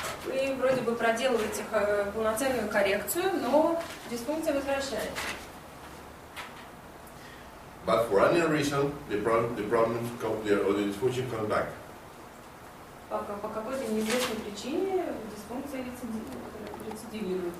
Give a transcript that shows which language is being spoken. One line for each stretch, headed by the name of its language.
Russian: Вы вроде бы проделываете полноценную коррекцию, но дисфункция возвращается.
English: But for any reason, the dysfunction comes back.
Russian: По какой-то неизвестной причине дисфункция рецидивирует.